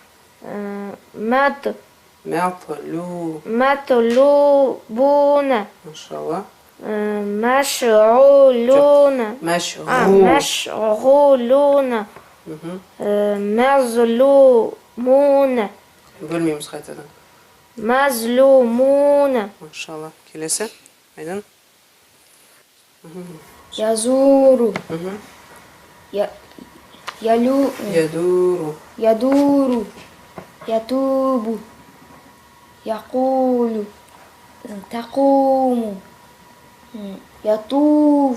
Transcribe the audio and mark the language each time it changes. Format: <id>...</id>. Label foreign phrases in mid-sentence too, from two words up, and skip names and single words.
<ar>مطلوبون ما شاء الله. مشغولون مشغولون مهم. مظلومون</ar> <kk>Бөлмейміз қайтадан.</kk> <ar>مظلومون</ar> <kk>Машалла. Келесі. Айдан.</kk> <ar>يزور Мгм. يدور يتوب يقول تقوم يطوف</ar>